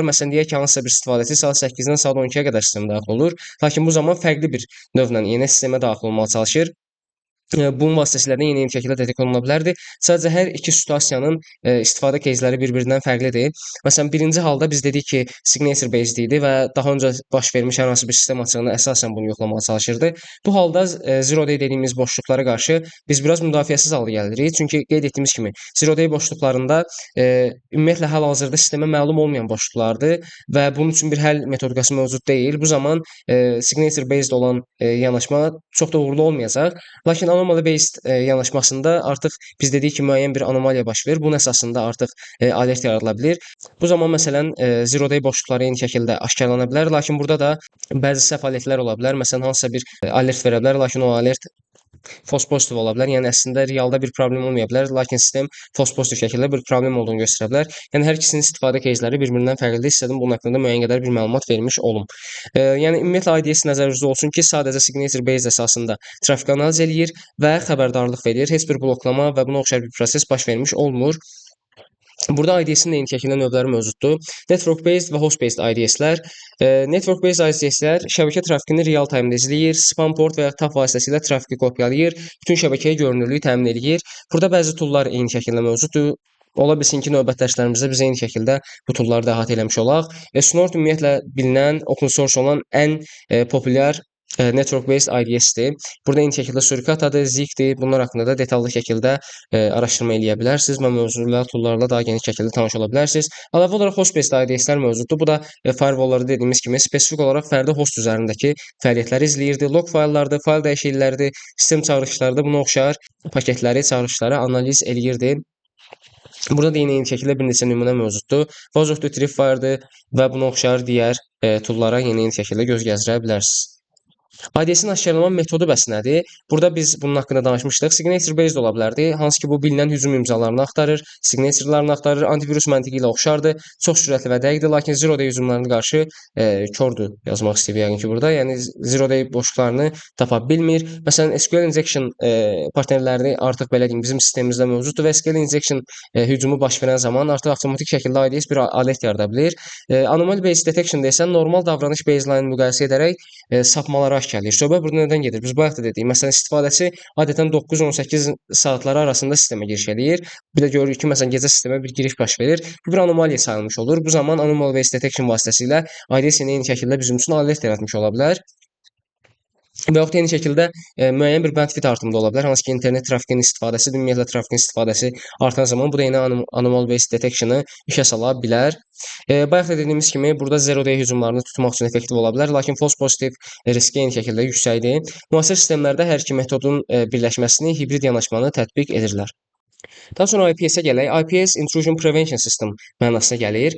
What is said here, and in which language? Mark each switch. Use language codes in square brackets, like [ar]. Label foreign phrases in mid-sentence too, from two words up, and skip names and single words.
[az] Məsələn, deyək ki, hansısa bir istifadəçi saat 8-dən saat 12-yə qədər sistemə daxil olur. Lakin bu zaman fərqli bir növlə yeni sistemə daxil olmağa çalışır. Bunun vasitəsilə də yeni şəkildə detek oluna bilərdi. Sadəcə hər iki situasiyanın istifadə кейsləri bir-birindən fərqlidir. Məsələn, birinci halda biz dedik ki, [en] signature based [az] idi və daha öncə baş vermiş hər hansı bir sistem açığına əsasən bunu yoxlamağa çalışırdı. Bu halda [en] zero day [az] dediyimiz boşluqlara qarşı biz biraz müdafiəsiz halda gəlirik. Çünki qeyd etdiyimiz kimi [en] zero day [az] boşluqlarında ümumiyyətlə hal-hazırda sistemə məlum olmayan boşluqlardır və bunun üçün bir həll metodikası mövcud deyil. Bu zaman [en] signature based [az] olan yanaşma çox da uğurlu olmayacaq. Lakin [en] anomaly based [az] yanaşmasında artıq biz dedik ki, müəyyən bir anomaliya baş verir. Bunun əsasında artıq alert yaradıla bilir. Bu zaman məsələn [en] zero day [az] boşluqları eyni şəkildə aşkarlana bilər, lakin burada da bəzi səhv alətlər ola bilər. Məsələn, hansısa bir alert verə bilər, lakin o alert [en] false positive [az] ola bilər. Yəni əslində realda bir problem olmaya bilər, lakin sistem [en] false positive [az] şəkildə bir problem olduğunu göstərə bilər. Yəni hər ikisinin istifadə кейsləri bir-birindən fərqlidir. İstədim bunun haqqında müəyyən qədər bir məlumat vermiş olum. Yəni ümumiyyətlə IDS nəzərinizdə olsun ki, sadəcə [en] signature based [az] əsasında trafik analiz eləyir və xəbərdarlıq verir. Heç bir bloklama və buna oxşar bir proses baş vermiş olmur. Burada IDS-in eyni şəkildə növləri mövcuddur. [en] Network based [az] və [en] host based [az] IDS-lər. [en] Network based [az] IDS-lər şəbəkə trafikini [en] real time- [az] da izləyir, spam port və ya TAP vasitəsilə trafiki kopyalayır, bütün şəbəkəyə görünürlüyü təmin edir. Burada bəzi toollar eyni şəkildə mövcuddur. Ola bilsin ki, növbəti dərslərimizdə biz eyni şəkildə bu toolları da əhatə eləmiş olaq. Snort ümumiyyətlə bilinən, [en] open source [az] olan ən populyar [en] network based [az] IDS-dir. Burada eyni şəkildə Suricatadır, Zeekdir. Bunlar haqqında da detallı şəkildə araşdırma eləyə bilərsiniz və mövzularla, toollarla daha geniş şəkildə tanış ola bilərsiniz. Əlavə olaraq [en] host based [az] IDS-lər mövcuddur. Bu da firewall-larda dediyimiz kimi spesifik olaraq fərdi host üzərindəki fəaliyyətləri izləyirdi. Log fayllardır, fayl dəyişiklikləridir, sistem çağırışlarıdır. Buna oxşar paketləri, çağırışları analiz eləyirdi. Burada da eyni şəkildə bir neçə nümunə mövcuddur. Vault of the Tripwire-dır və buna oxşar digər toollara eyni şəkildə göz gəzdirə bilərsiniz. IDS-in aşkarlama metodu bəs nədir? Burada biz bunun haqqında danışmışdıq. [en] Signature based [az] ola bilərdi. Hansı ki, bu bilinən hücum imzalarını axtarır, signature'larını axtarır, antivirus məntiqi ilə oxşardır, çox sürətli və dəqiqdir, lakin [en] zero day [az] hücumlarına qarşı kördür yazmaq istəyir yəqin ki, burada. Yəni [en] zero day [az] boşluqlarını tapa bilmir. Məsələn, [en] SQL injection [az] partnerləri artıq belə deyim, bizim sistemimizdə mövcuddur və [en] SQL injection [az] hücumu baş verən zaman artıq avtomatik şəkildə IDS bir alert yarada bilir. [en] Anomaly based detection- [az] da isə normal davranış baseline müqayisə edərək sapmaları aşkarlayır. Söhbət burada nədən gedir? Biz bayaq da dedik. Məsələn, istifadəçi adətən 9-18 saatları arasında sistemə giriş eləyir. Bir də görürük ki, məsələn, gecə sistemə bir giriş baş verir. Bu bir anomaliya sayılmış olur. Bu zaman [en] anomaly based detection [az] vasitəsilə IDS eyni şəkildə bizim üçün alert yaratmış ola bilər. Və yaxud eyni şəkildə müəyyən bir bandwidth artımında ola bilər. Hansı ki, internet trafikinin istifadəsi, ümumiyyətlə trafikin istifadəsi artan zaman bu da yenə [en] anomaly based detection- [az] ı işə sala bilər. Bayaq da dediyimiz kimi, burada [en] zero day [az] hücumlarını tutmaq üçün effektiv ola bilər, lakin [en] false positive [az] riski eyni şəkildə yüksəkdir. Müasir sistemlərdə hər iki metodun birləşməsini, hibrid yanaşmanı tətbiq edirlər. Daha sonra IPS-ə gələk. IPS [en] Intrusion Prevention System [az] mənasına gəlir.